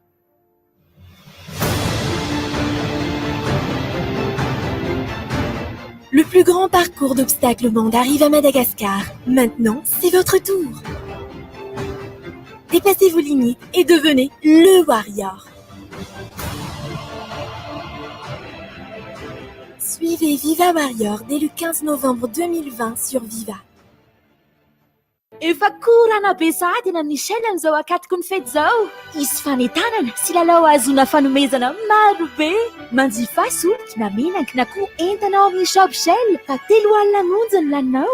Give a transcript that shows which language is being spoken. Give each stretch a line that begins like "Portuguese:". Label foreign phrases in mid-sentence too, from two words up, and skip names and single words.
French: Le plus grand parcours d'obstacles au monde arrive à Madagascar. Maintenant, c'est votre tour. Dépassez vos limites et devenez le Warrior. Suivez Viva Warrior dès le 15 novembre 2020 sur Viva.
Malagasy: Efa korana be sahady na Michel amin'izao akatoko ny fety zao. Isy fanentanana sy lalao azona fanomezana maro be. Manjifa solika na menaka na koa entanao amin'ny shop Shell fa 3 alina monja ny laninao.